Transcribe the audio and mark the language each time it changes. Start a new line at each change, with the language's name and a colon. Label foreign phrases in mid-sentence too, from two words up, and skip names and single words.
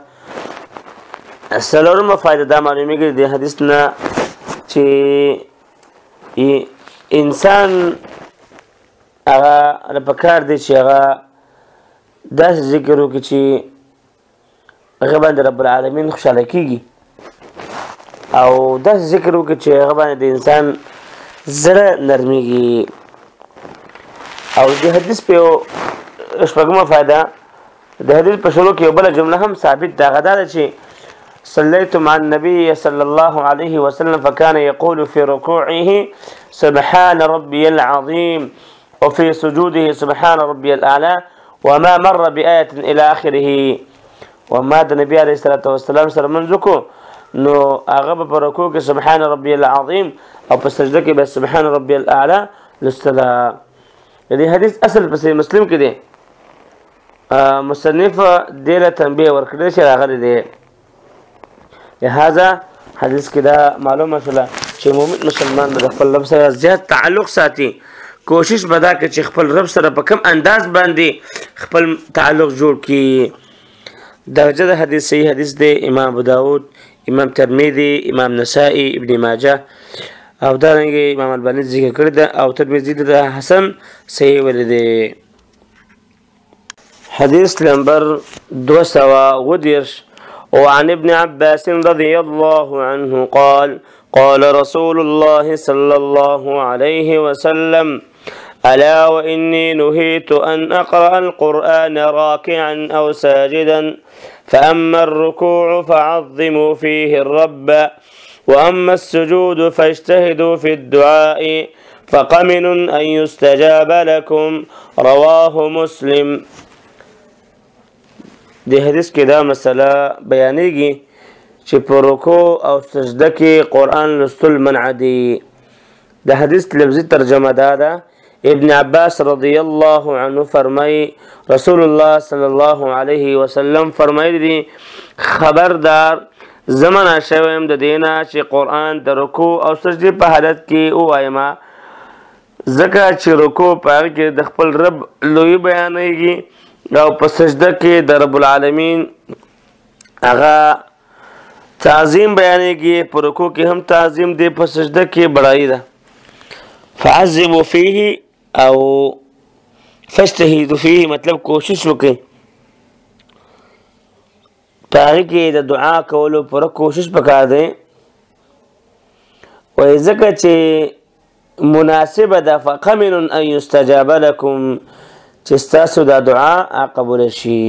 Pashto: څلورمه فایده دا معلومیږي د حدیث نه چې انسان هغه پکار دی چې هغه داسې ذکر وکړي چې هغه باندې
Arabic: رب العالمین
Pashto: خوشحاله کېږي او داسې ذکر وکړي چې هغه باندې د انسان زړه نرمیږي. او د حدیث په شپږمه فایده د حدیث په شروع کې یو بله جمله هم ثابت ده هغه دا ده چې
Arabic: صليت مع النبي صلى الله عليه وسلم فكان يقول في ركوعه سبحان ربي العظيم وفي سجوده سبحان ربي الأعلى وما مر بآية إلى آخره.
Pashto: وما د نبي
Arabic: عليه الصلاة والسلام
Pashto: سره منځکو نو هغه په رکوع کې
Arabic: سبحان ربي العظيم
Pashto: او په سجده کې به
Arabic: سبحان ربي الأعلى
Pashto: لستلا. دې حدیث اصل په صحیح مسلم کې دی مصنف دې له تنبیه ورکړی چې راغلی دی. لہذا حدیث کې دا معلومه شوله چې مؤمن مسلمان به د خپل رب سره زیات تعلق ساتي کوشش به دا کوي چې خپل رب سره په کوم انداز باندې خپل تعلق جوړ کړي. درجه د حدیث صحیح حدیث دی امام ابو داود امام ترمذی امام نسائی ابن ماجه او دارنګه امام البانی ذکر کړی ده او ترمذی د حسن صحیح ویل دی. حدیث نمبر
Arabic: 210 وعن ابن عباس رضي الله عنه قال قال رسول الله صلى الله عليه وسلم ألا وإني نهيت أن أقرأ القرآن راكعا أو ساجدا فأما الركوع فعظموا فيه الرب وأما السجود فاجتهدوا في الدعاء فقمن أن يستجاب لكم رواه مسلم.
Pashto: د حدیث کې دا مسله بیانېږي چې په رکوع او سجده کې قرآن لوستل منع دي. د حدیث لفظي ترجمه دا ده ابن عباس
Arabic: رضی الله عنه
Pashto: فرمایي
Arabic: رسول الله صلی الله علیه وسلم
Pashto: فرمایلی دي خبردار زمانه شویم د دینه چې قرآن د رکوع او سجدې په حالت کې ووایم ځکه چې رکوع په هغه کې د خپل رب لوی بیانېږي او په سجده کې د
Arabic: رب العالمین
Pashto: هغه تعظیم بیانېږي په رکوع کې هم تعظیم دی په سجده کې بڑائی ده.
Arabic: فعظموا فيه
Pashto: او
Arabic: فاجتهدوا فيه
Pashto: مطلب کوشش وکړئ په هغې کې د دعا کولو پوره کوشش پکار دی وایي ځکه چې مناسبه ده
Arabic: فقمن ان یستجاب لکم
Pashto: چې ستاسو دا دعا قبول شي.